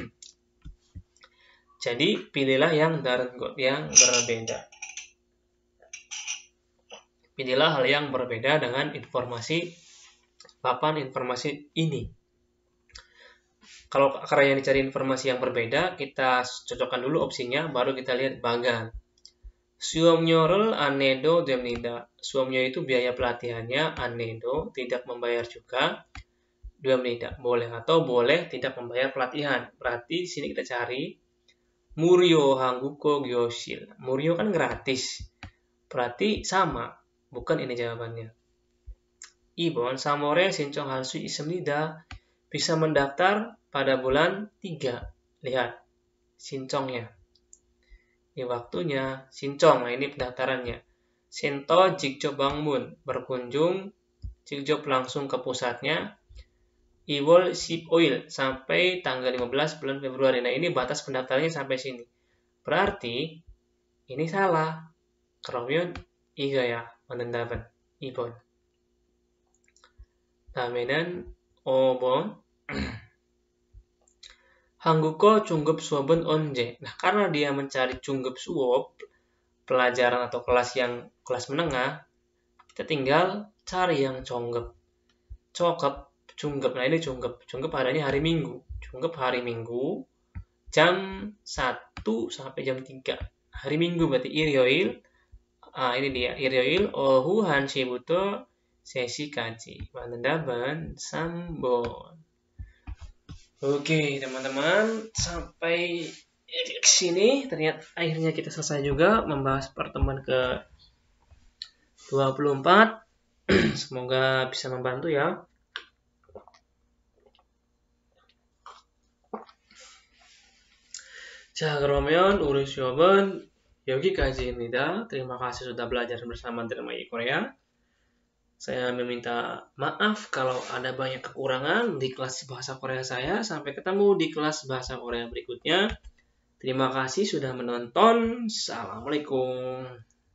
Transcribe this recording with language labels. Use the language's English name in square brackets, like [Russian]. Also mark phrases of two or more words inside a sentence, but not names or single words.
[Indonesian] Jadi, pilihlah yang dalam got yang berbeda. Pilihlah hal yang berbeda dengan papan informasi ini. Kalau karena yang dicari informasi yang berbeda, kita cocokkan dulu opsinya, baru kita lihat bagan. [Korean] 수업료를 안 내도 됩니다. [Indonesian] 수업료 itu biaya pelatihannya, [Korean] 안 내도 [Indonesian] tidak membayar juga, 됩니다. Boleh atau boleh tidak membayar pelatihan. Berarti di sini kita cari [Korean] 무료 한국어 교실. [Indonesian] 무료 kan gratis. Berarti sama, bukan ini jawabannya. [Korean] 2번 3월에 신청할 수 있습니다. [Indonesian] Bisa mendaftar pada bulan 3. Lihat 신청nya. Ini waktunya, 신청, nah ini pendaftarannya. [Korean] 센터 직접 방문, [Indonesian] berkunjung, 직접 langsung ke pusatnya. [Korean] 2월 15일, [Indonesian] sampai tanggal 15 bulan Februari. Nah ini batas pendaftarannya sampai sini. Berarti, ini salah. [Korean] 그러면 이거야, 맞는 답은 2번. 다음에는 5번. 한국어 중급 수업은 언제? [Indonesian] Nah, karena dia mencari [Korean] 중급 수업, [Indonesian] pelajaran atau kelas menengah, kita tinggal cari yang 중급. [Korean] 중급. [Indonesian] Nah, ini 중급. 중급 adanya hari Minggu. 중급 hari Minggu, jam 1 sampai jam 3. Hari Minggu berarti 일요일. Ini dia. [Korean] 일요일 오후 1시부터 3시까지. 맞는 답은 3번. [Indonesian] Oke teman-teman, sampai sini ternyata akhirnya kita selesai juga membahas pertemuan ke 24. Semoga bisa membantu ya. [Korean] 자, 그러면 우리 수업은 여기까지입니다. [Indonesian] Terima kasih sudah belajar bersama Drama Korea. Saya meminta maaf kalau ada banyak kekurangan di kelas bahasa Korea saya. Sampai ketemu di kelas bahasa Korea berikutnya. Terima kasih sudah menonton. Assalamualaikum.